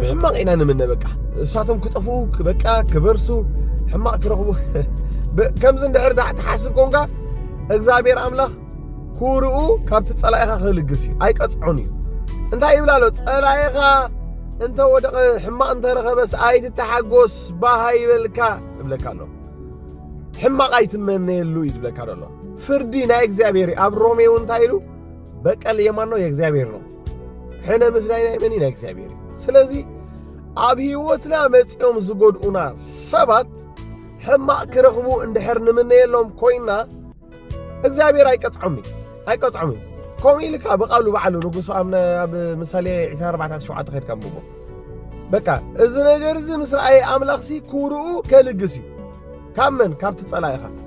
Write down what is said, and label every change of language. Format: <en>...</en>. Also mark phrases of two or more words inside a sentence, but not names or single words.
<ti>ሕማቕ ኢና ንምነ በቃ እሳቶም ክጠፉ በቃ ክበርሱ ሕማቕ ክረኽቡ ከምዚ እንድሕር ተሓስብ ኮንካ እግዚአብሔር ኣምላኽ ኩርኡ ካብቲ ጸላኤኻ ክልግስ እዩ ኣይቀጽዑን እዩ እንታይ ይብላሎ ጸላኤኻ እንተ ወደቐ ሕማቕ እንተረኸበስ ኣይትተሓጎስ ባህ ይበልካ ይብለካ ኣሎ ሕማቕ ኣይትመነየሉ ይብለካ ኣሎ ፍርዲ ናይ እግዚአብሔር ኣብ ሮሜ እውን እንታይ ኢሉ</ti> <am>በቀል የማን ነው የእግዚአብሔር ነው</am> <ti>ሕነ ምፍላይ ናይ መን ናይ እግዚአብሔር ስለዚ ኣብ ህይወትና መጺኦም ዝጎድኡና ሰባት ሕማቕ ክረኽቡ እንድሕር ንምነየሎም ኮይና እግዚአብሔር ኣይቀጽዖም ኣይቀጽዑም ከምኡ ኢልካ ብቓሉ በዓሉ ንጉሶ ኣብ ምሳሌ 24:7 ኸይድካ ምቦ በቃ እዚ ነገር እዚ ምስ ረኣየ ኣምላኽሲ ኩርኡ ከልግስ እዩ ካብ መን ካብቲ ጸላኢኻ</ti>